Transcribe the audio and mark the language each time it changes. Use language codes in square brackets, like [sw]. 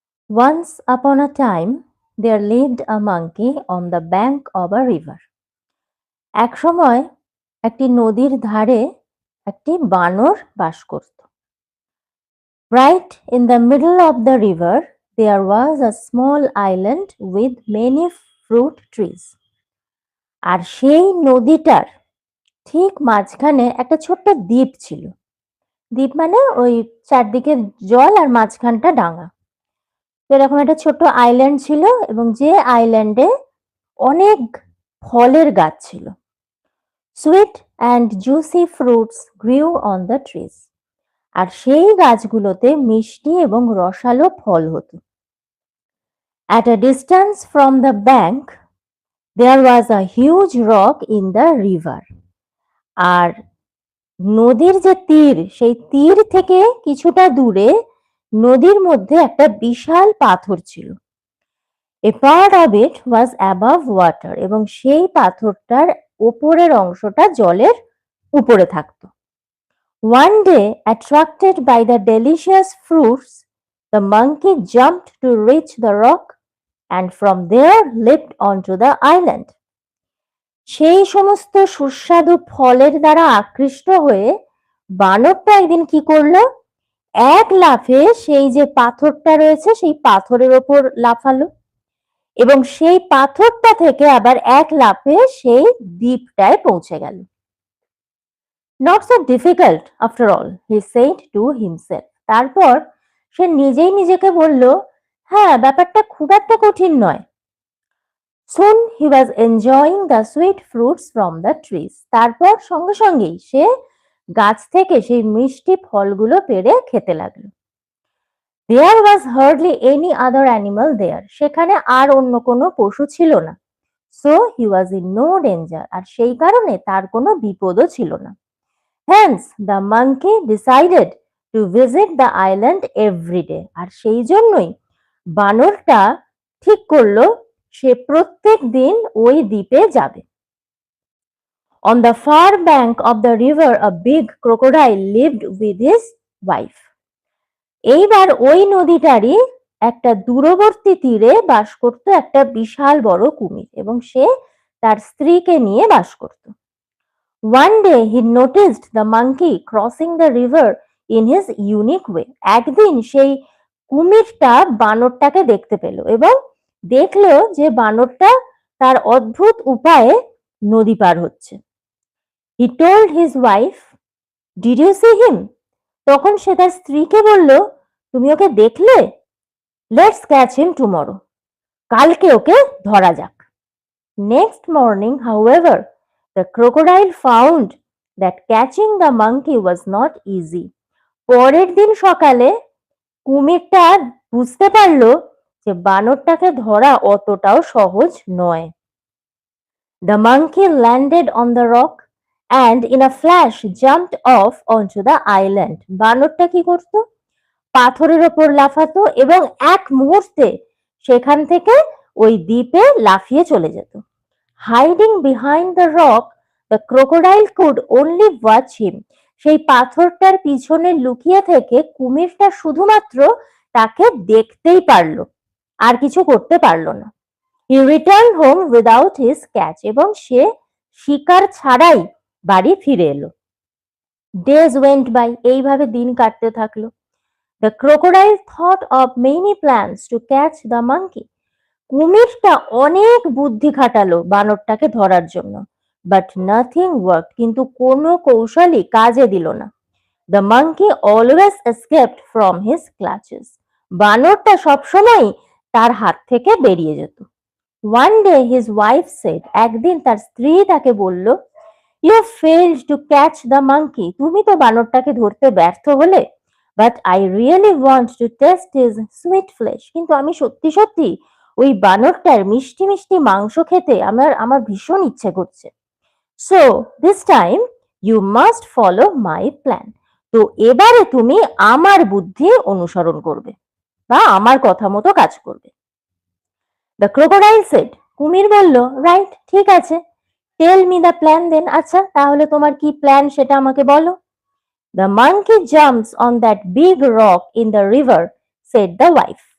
[en] Once upon a time, there lived a monkey on the bank of a river. [bn] এক সময় একটি নদীর ধারে একটি বানর বাস করত। [en] Right in the middle of the river, there was a small island with many fruit trees. [bn] আর সেই নদীটার ঠিক মাঝখানে একটা ছোট্ট দ্বীপ ছিল। দ্বীপ মানে ওই চারদিকে জল আর মাঝখানটা ডাঙা। এরকম একটা ছোট্ট আইল্যান্ড ছিল এবং যে আইল্যান্ডে অনেক ফলের গাছ ছিল। [en] Sweet and juicy fruits grew on the trees. [bn] আর সেই গাছগুলোতে মিষ্টি এবং রসালো ফল হতো। [en] At a distance from the bank there was a huge rock in the river. [bn] আর নদীর যে তীর, সেই তীর থেকে কিছুটা দূরে নদীর মধ্যে একটা বিশাল পাথর ছিল। [en] A part of it was above water, [bn] এবং সেই পাথরটার উপরের অংশটা জলের উপরে থাকতো। [en] One day, attracted by the delicious fruits, the monkey jumped to reach the rock and from there leaped onto the island. [bn] সেই সমস্ত সুস্বাদু ফলের দ্বারা আকৃষ্ট হয়ে বানরটা একদিন কি করলো, এক লাফে সেই যে পাথরটা রয়েছে সেই পাথরের ওপর লাফালো এবং সেই পাথরটা থেকে আবার এক লাফে সেই দ্বীপটায় পৌঁছে গেল। [en] Not so difficult after all, he said to himself. [bn] তারপর সে নিজেই নিজেকে বলল, হ্যাঁ, ব্যাপারটা খুব একটা কঠিন নয়। [en] Soon he was enjoying the sweet fruits from the trees. [bn] তারপর সঙ্গে সঙ্গেই সে গাছ থেকে সেই মিষ্টি ফলগুলো পেড়ে খেতে লাগলো। [en] There was hardly any other animal there. [bn] সেখানে আর অন্য কোনো পশু ছিল না। [en] So he was in no danger. [bn] আর সেই কারণে তার কোনো বিপদও ছিল না। [en] Hence the monkey decided to visit the island every day. [bn] আর সেই জন্যই বানরটা ঠিক করলো সে প্রত্যেক দিন ওই দ্বীপে যাবে। [en] On the far bank of the river, a big crocodile lived with his wife. [bn] এইবার ওই নদীটারই একটা দূরবর্তী তীরে বাস করত একটা বিশাল বড় কুমির এবং সে তার স্ত্রীকে নিয়ে বাস করত। [en] One day he noticed the monkey crossing the river in his unique way. [bn] একদিন সেই কুমিরটা বানরটাকে দেখতে পেল এবং দেখলো যে বানরটা তার অদ্ভুত উপায়ে নদী পার হচ্ছে। [en] He told his wife, "Did you see him?" [bn] তখন সে তার স্ত্রীকে বলল, তুমি ওকে দেখলে? [en] Let's catch him tomorrow. [bn] কালকে ওকে ধরা যাক। [en] Next morning, however, the crocodile found that catching the monkey was not easy. [bn] পরের দিন সকালে কুমিরটা বুঝতে পারলো যে বানরটাকে ধরা অতটাও সহজ নয়। [en] The monkey landed on the rock and in a flash jumped off onto the island. [bn] বানরটা কি করতো? পাথরের ওপর লাফাতো এবং এক মুহূর্তে সেখান থেকে ওই দ্বীপে লাফিয়ে চলে যেত। [en] Hiding behind the rock, the crocodile could only watch him. [bn] সেই পাথরটার পিছনে লুকিয়ে থেকে কুমিরটা শুধুমাত্র তাকে দেখতেই পারলো, আর কিছু করতে পারলো না। [en] He returned home without his catch. [bn] এবং সে শিকার ছাড়াই বাড়ি ফিরে এলো। [en] Days went by. [bn] এইভাবে দিন কাটতে থাকলো। [en] The crocodile thought of many plans to catch the monkey. [bn] কুমিরটা অনেক বুদ্ধি খাটালো বানরটাকে ধরার জন্য, [en] but nothing worked. [bn] কিন্তু কোনো কৌশলই কাজে দিল না। [en] The monkey always escaped from his clutches. [bn] বানরটা সবসময় তার হাত থেকে বেরিয়ে যেত। [en] One day his wife said, [bn] একদিন তার স্ত্রী তাকে বলল, [en] You failed to catch the monkey. [bn] তুমি তো বানরটাকে ধরতে ব্যর্থ হলে। [en] But I really want to taste his sweet flesh. [bn] কিন্তু আমি সত্যি সত্যি ওই বানরটার মিষ্টি মিষ্টি মাংস খেতে আমার ভীষণ ইচ্ছে করছে। [en] So this time you must follow my plan. [bn] তো এবারে তুমি আমার বুদ্ধি অনুসরণ করবে বা আমার কথা মতো কাজ করবে। [en] the crocodile said, [bn] কুমির বলল, রাইট, ঠিক আছে। [en] tell me the plan then, [bn] আচ্ছা তাহলে তোমার কি প্ল্যান সেটা আমাকে বলো। [en] The monkey jumps on that big rock in the river, said the wife.